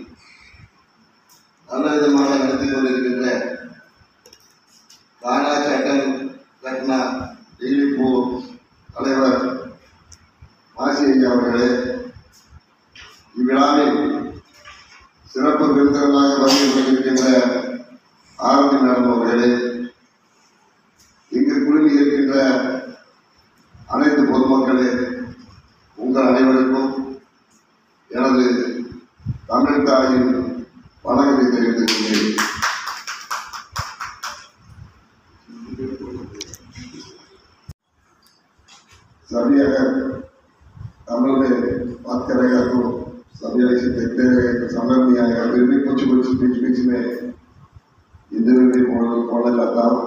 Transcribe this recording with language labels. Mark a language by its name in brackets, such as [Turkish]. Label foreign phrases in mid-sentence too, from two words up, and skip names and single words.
[Tamil] நல்ல விதமாக நடத்தி கொண்டிருக்கின்ற ராணா சட்டன் ரத்னா டிலிப்பு தலைவர் மாசி ஐயா அவர்களே, இவ்விழாவில் சிறப்பு விருந்தினராக வருகை கொண்டிருக்கின்ற ஆரம்பி மேடம் அவர்களே, இங்கு குழுமி இருக்கின்ற அனைத்து பொதுமக்களே, உங்கள் அனைவருக்கும் எனது தமிழ் தாயின் வணக்கத்தை தெரிவித்துக் கொள்கிறேன். [Hindi] सभी अगर तमिल में बात करेगा तो सभी ऐसे देखते रहेगा तो समझ नहीं आएगा, फिर भी कुछ बीच बीच में हिंदी में भी बोलने जाता हूँ।